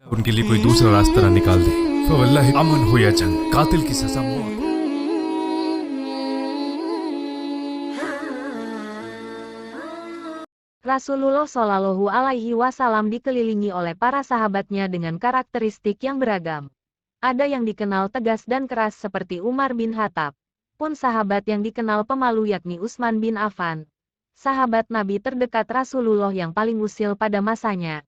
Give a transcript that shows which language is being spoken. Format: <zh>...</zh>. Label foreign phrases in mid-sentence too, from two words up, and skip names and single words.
<hi>उनके लिए कोई दूसरा रास्ता ना निकाल दे फवल्लाहि अमन हो या जंग कातिल की सजा मौत है।</hi> <id>Rasulullah</id> <ar>صلى الله عليه وسلم</ar> <id>dikelilingi oleh para sahabatnya dengan karakteristik yang beragam. Ada yang dikenal tegas dan keras seperti Umar bin Khattab, pun sahabat yang dikenal pemalu yakni Utsman bin Affan, sahabat Nabi terdekat Rasulullah yang paling usil pada masanya.</id>